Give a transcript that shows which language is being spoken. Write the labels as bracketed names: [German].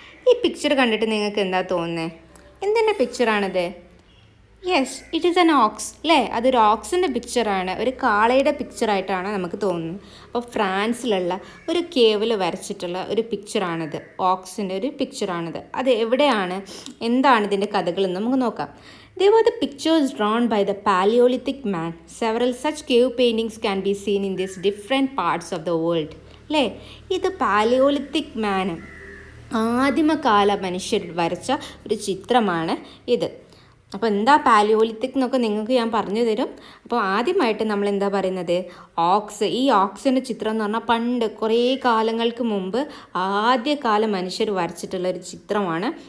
[Malayalam] ഈ പിക്ചർ കണ്ടിട്ട് നിങ്ങൾക്ക് എന്താ തോന്നുന്നത്? എന്തിൻ്റെ പിക്ചറാണിത്? [English] yes, it is an ox [Malayalam] അല്ലേ? അതൊരു ഓക്സിൻ്റെ പിക്ചറാണ്, ഒരു കാളയുടെ പിക്ചറായിട്ടാണ് നമുക്ക് തോന്നുന്നത്. അപ്പോൾ ഫ്രാൻസിലുള്ള ഒരു കേവിൽ വരച്ചിട്ടുള്ള ഒരു പിക്ചറാണിത്, ഓക്സിൻ്റെ ഒരു പിക്ചറാണിത്. അത് എവിടെയാണ്, എന്താണ് ഇതിൻ്റെ കഥകളെന്ന് നമുക്ക് നോക്കാം. [English] They were the pictures drawn by the Paleolithic man. Several such cave paintings can be seen in these different parts of the world. [Malayalam] അല്ലേ, ഇത് പാലിയോലിത്തിക് മാൻ, ആദിമകാല മനുഷ്യർ വരച്ച ഒരു ചിത്രമാണ് ഇത്. അപ്പോൾ എന്താ പാലിയോലിത്തിക് എന്നൊക്കെ നിങ്ങൾക്ക് ഞാൻ പറഞ്ഞു തരും. അപ്പോൾ ആദ്യമായിട്ട് നമ്മൾ എന്താ പറയുന്നത്, ഓക്സ്. ഈ ഓക്സിൻ്റെ ചിത്രം എന്ന് പറഞ്ഞാൽ പണ്ട് കുറേ കാലങ്ങൾക്ക് മുമ്പ് ആദ്യകാല മനുഷ്യർ വരച്ചിട്ടുള്ള ഒരു ചിത്രമാണ്.